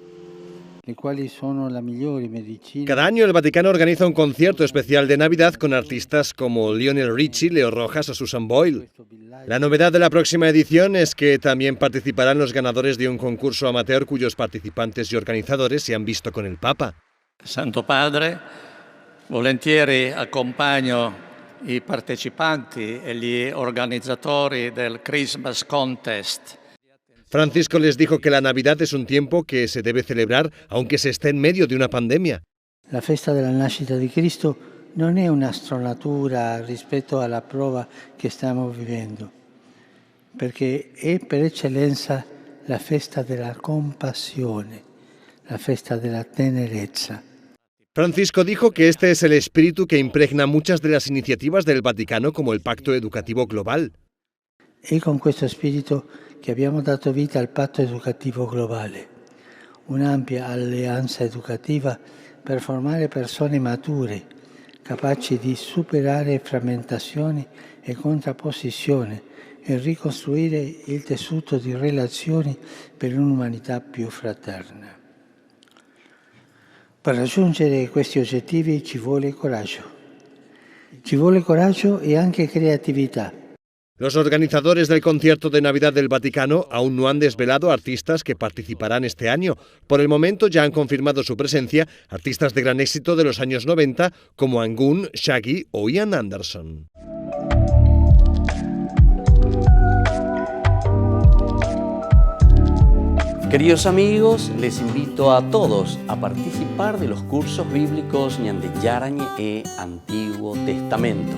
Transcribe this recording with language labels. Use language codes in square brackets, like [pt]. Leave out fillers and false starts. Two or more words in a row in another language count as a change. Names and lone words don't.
[es] Cada año el Vaticano organiza un concierto especial de Navidad con artistas como Lionel Richie, Leo Rojas o Susan Boyle. La novedad de la próxima edición es que también participarán los ganadores de un concurso amateur cuyos participantes y organizadores se han visto con el Papa. [it] Santo Padre, volentieri accompagno i partecipanti e gli organizzatori del Christmas Contest. [es] Francisco les dijo que la Navidad es un tiempo que se debe celebrar aunque se esté en medio de una pandemia. [it] La festa della nascita di Cristo non è una stronatura rispetto alla prova che stiamo vivendo, perché è per eccellenza la festa della compassione, la festa della tenerezza. [es] Francisco dijo que este es el espíritu que impregna muchas de las iniciativas del Vaticano como el Pacto Educativo Global. [it] È con questo spirito che abbiamo dato vita al Patto Educativo Globale, un'ampia alleanza educativa per formare persone mature, capaci di superare frammentazioni e contrapposizioni e ricostruire il tessuto di relazioni per un'umanità più fraterna. Per raggiungere questi obiettivi ci vuole coraggio. Ci vuole coraggio e anche creatività. [es] Los organizadores del concierto de Navidad del Vaticano aún no han desvelado artistas que participarán este año. Por el momento ya han confirmado su presencia artistas de gran éxito de los años 90 como Angun, Shaggy o Ian Anderson. Queridos amigos, les invito a todos a participar de los cursos bíblicos Ñande Yarañe e Antiguo Testamento.